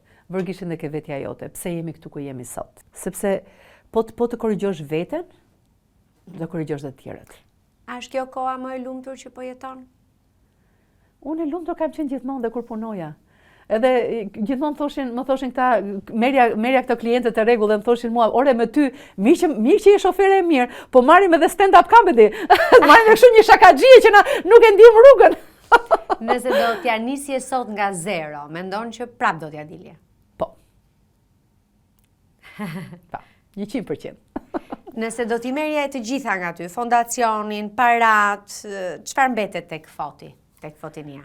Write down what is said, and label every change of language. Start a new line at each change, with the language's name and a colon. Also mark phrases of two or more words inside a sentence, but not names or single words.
Albanian: Vër gishtin dhe ke vetja jote. Pse jemi këtu ku jemi sot? Sepse po të korrigjosh veten, do korrigjosh dhe të tjerët. A është kjo koha më e lumtur që po jeton? Unë e lumtur kam qenë gjithmonë dhe kur punoja. Edhe gjithmonë më thoshin këta, merja këto klientët e rregull dhe më thoshin mua, ore me ty, mirë që je shofere e mirë, po marrim edhe
English: stand-up comedy.
Albanian: Marrim kështu një shakaxhie që na nuk e ndijm rrugën. Nëse do t'ja nisje sot nga 0, mendon që prap do t'ja dilje? Po. Po, 100%. Nëse do t'i merje të gjitha nga ty, fondacionin, parat, çfarë mbetet tek Foti, tek Fotinia?